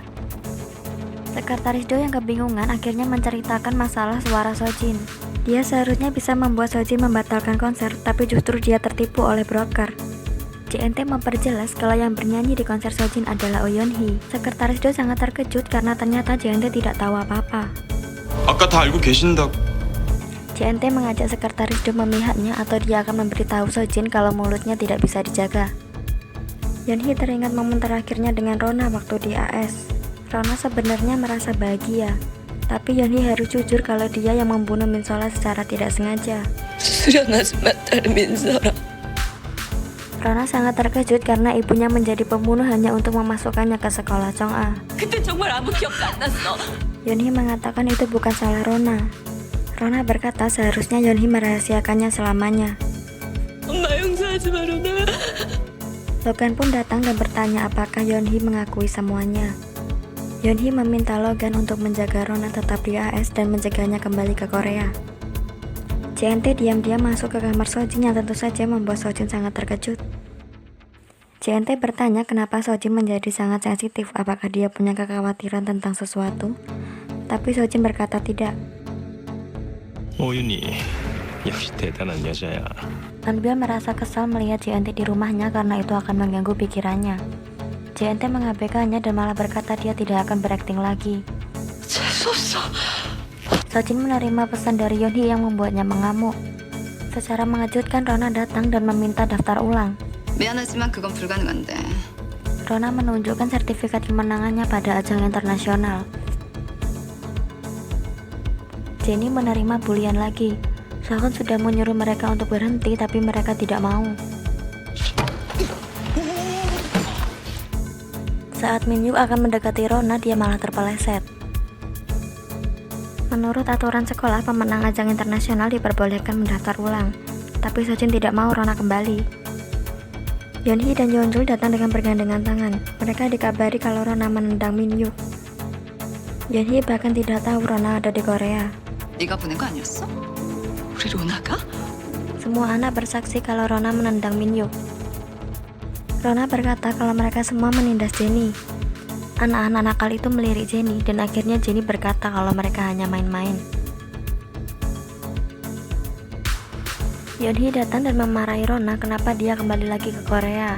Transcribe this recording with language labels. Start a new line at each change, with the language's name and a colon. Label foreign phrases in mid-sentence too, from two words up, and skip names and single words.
Indonesian: Sekretaris Do yang kebingungan akhirnya menceritakan masalah suara Sojin. Dia seharusnya bisa membuat Sojin membatalkan konser, tapi justru dia tertipu oleh broker. JNT memperjelas kalau yang bernyanyi di konser Sojin adalah Oh Yeonhee. Sekretaris Do sangat terkejut karena ternyata JNT tidak tahu apa-apa.
Korean: 아까 다 알고 계신다고.
Indonesian: JNT mengajak sekretaris Do memihaknya atau dia akan memberitahu Sojin kalau mulutnya tidak bisa dijaga. Yeonhee teringat momen terakhirnya dengan Rona waktu di AS. Rona sebenarnya merasa bahagia, tapi Yeonhee harus jujur kalau dia yang membunuh Minsola secara tidak sengaja.
Korean: 수련하지만 딸 민서라.
Indonesian: Rona sangat terkejut karena ibunya menjadi pembunuh hanya untuk memasukkannya ke sekolah Chong'a.
Korean: 그때 정말 아무 기억도 안 났어.
Indonesian: Yeonhee mengatakan itu bukan salah Rona. Rona berkata seharusnya Yeonhee merahasiakannya selamanya.
Korean: 엄마 용서하지 마 로나.
Indonesian: Logan pun datang dan bertanya apakah Yeonhee mengakui semuanya. Yeonhee meminta Logan untuk menjaga Rona tetap di AS dan mencegahnya kembali ke Korea. JNT diam-diam masuk ke kamar Sojin yang tentu saja membuat Sojin sangat terkejut. JNT bertanya kenapa Sojin menjadi sangat sensitif, apakah dia punya kekhawatiran tentang sesuatu? Tapi Sojin berkata tidak.
Korean: 오윤이 역시 대단한 여자야.
Indonesian: Eumbil merasa kesal melihat JNT di rumahnya karena itu akan mengganggu pikirannya. JNT mengabaikannya dan malah berkata dia tidak akan berakting lagi.
Korean: 재수없어.
Indonesian: Sojin menerima pesan dari Yeonhee yang membuatnya mengamuk. Secara mengejutkan, Rona datang dan meminta daftar ulang.
Korean: 미안하지만 그건 불가능한데.
Indonesian: Rona menunjukkan sertifikat kemenangannya pada ajang internasional. Jennie menerima bulian lagi. Sehun sudah menyuruh mereka untuk berhenti, tapi mereka tidak mau. Saat Min Hyuk akan mendekati Rona, dia malah terpeleset. Menurut aturan sekolah, pemenang ajang internasional diperbolehkan mendaftar ulang. Tapi Sojin tidak mau Rona kembali. Yeonhee dan Yeonjul datang dengan bergandengan tangan. Mereka dikabari kalau Rona menendang Min Hyuk. Yeonhee bahkan tidak tahu Rona ada di Korea.
Korean: 네가 보낸 거 아니었어? 우리 로나가?
Indonesian: Semua anak bersaksi kalau Rona menendang Min Hyuk. Rona berkata kalau mereka semua menindas Jennie. Anak-anak nakal itu melirik Jennie dan akhirnya Jennie berkata kalau mereka hanya main-main. Yeonhee datang dan memarahi Rona kenapa dia kembali lagi ke Korea.